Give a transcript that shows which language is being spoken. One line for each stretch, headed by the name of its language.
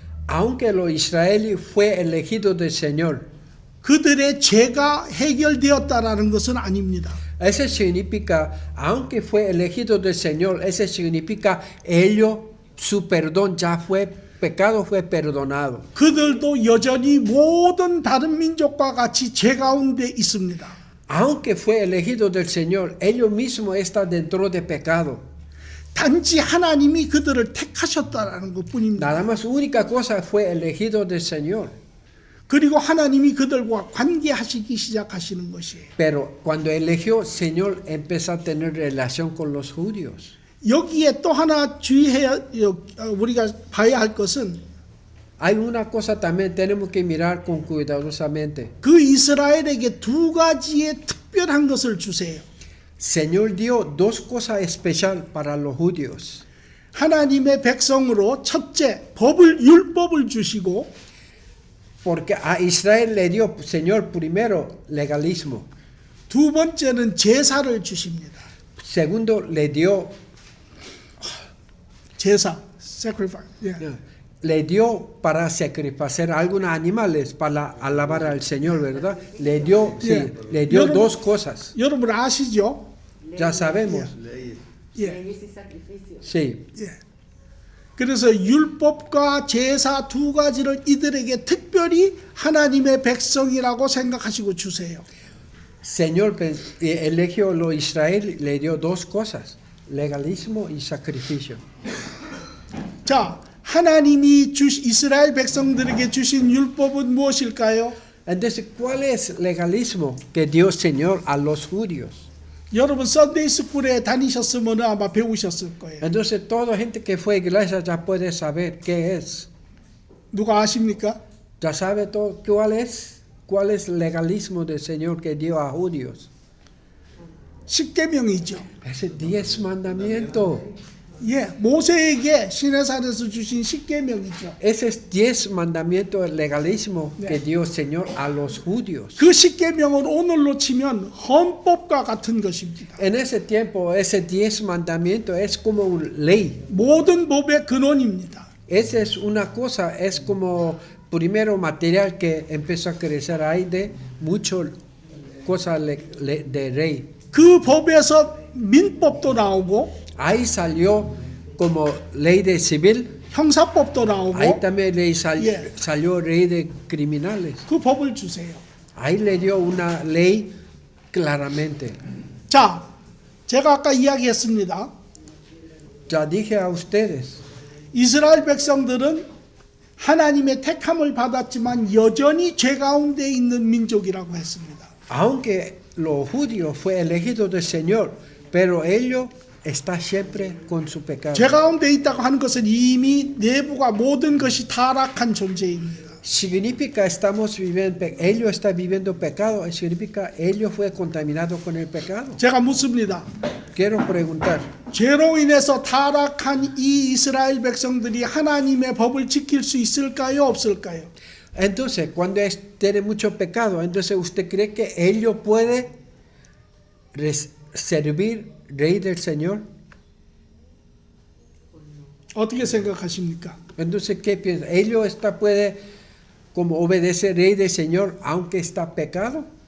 Spanish: Aunque los israelíes fue elegido del Señor,
Korean: 그들의 죄가 해결되었다라는 것은 아닙니다.
Spanish: eso significa, aunque fue elegido del Señor, eso significa ellos, su perdón ya fue, pecado fue perdonado.
Korean: 그들도 여전히 모든 다른 민족과 같이 죄 가운데 있습니다.
Spanish: Aunque fue elegido del Señor, ellos mismos están dentro de pecado.
Korean: 단지 하나님이 그들을 택하셨다라는 것뿐입니다.
Spanish: Nada más única cosa fue elegido del Señor.
Korean: 그리고 하나님이 그들과 관계하시기 시작하시는 것이에요.
Spanish: Pero cuando eligió, Señor empezó a tener relación con los judíos.
Korean: 여기에 또 하나 주의해야 우리가 봐야 할 것은
Spanish: Hay una cosa también tenemos que mirar con cuidadosamente.
Korean: 그 이스라엘에게 두 가지의 특별한 것을 주세요.
Spanish: Señor dio dos cosas especiales para los judíos.
Korean: 하나님의 백성으로 첫째 율법을 주시고
Spanish: Porque a Israel le dio, Señor, primero legalismo.
Korean: 두 번째는 제사를 주십니다.
Spanish: Segundo, le dio,
Korean: 제사, sacrifice. 예.
Spanish: le dio para sacrificar algunos animales para alabar al Señor, ¿verdad? Le dio, sí,
English: Yeah.
Spanish: le dio Yo no- dos cosas.
Korean: 여러분 아시죠?
Spanish: Ya sabemos.
Korean: 예.
Spanish: Leyes y sacrificios. Sí.
Korean: 예. 그래서 율법과 제사 두 가지를 이들에게 특별히 하나님의 백성이라고 생각하시고 주세요.
Spanish: Señor eligió lo Israel, le dio dos cosas, legalismo y sacrificio.
Korean: 자, 하나님이 이스라엘 백성들에게 주신 율법은 무엇일까요?
Spanish: Entonces, ¿cuál es legalismo que dio Señor a los judíos?
Korean: 여러분 썬데이 스쿨에 다니셨으면 아마 배우셨을 거예요.
Spanish: Entonces, toda gente que fue a iglesia ya puede saber qué es.
Korean: 누가 아십니까?
Spanish: Ya sabe todo cuál es el legalismo del Señor que dio a judíos.
Korean: 십계명이죠.
Spanish: Ese 10 mandamientos.
Korean: 예, 모세에게 시내산에서 주신 십계명이죠.
Spanish: Ese es 10 mandamientos del legalismo que
English: Yeah.
Spanish: dio el Señor a los judíos.
Korean: 그 십계명은 오늘로 치면 헌법과 같은 것입니다.
Spanish: En ese tiempo, ese 10 mandamientos es como una ley.
Korean: 모든 법의 근원입니다.
Spanish: Esa es una cosa, es como primero material que empezó a crecer ahí de mucho cosas de rey.
Korean: 그 법에서 민법도 나오고
Spanish: Ahí salió como ley de civil,
Korean: 형사법도 나오고
Spanish: ahí también
English: Yeah.
Spanish: salió ley de criminales.
Korean: 그 법을 주세요.
Spanish: Ahí le dio una ley claramente.
Korean: 자, 제가 아까 이야기했습니다.
Spanish: Ya dije a ustedes,
Korean: 이스라엘 백성들은 하나님의 택함을 받았지만 여전히 죄 가운데 있는 민족이라고 했습니다.
Spanish: aunque los judíos fue elegido del Señor, pero ellos están siempre con su pecado.
Korean: 죄 가운데 있다고 하는 것은 이미 내부가 모든 것이 타락한 존재입니다.
Spanish: Significa ellos están viviendo pecado, significa ellos fue contaminado con el pecado.
Korean: 제가 묻습니다.
Spanish: Quiero preguntar,
Korean: 죄로 인해서 타락한 이 이스라엘 백성들이 하나님의 법을 지킬 수 있을까요? 없을까요?
Spanish: entonces cuando tiene mucho pecado, entonces usted cree que ellos pueden servir rey del Señor?
Korean: 어떻게 생각하십니까?
Spanish: Entonces, ¿qué piensa? ¿Ellos puede como obedecer rey del Señor aunque está pecado?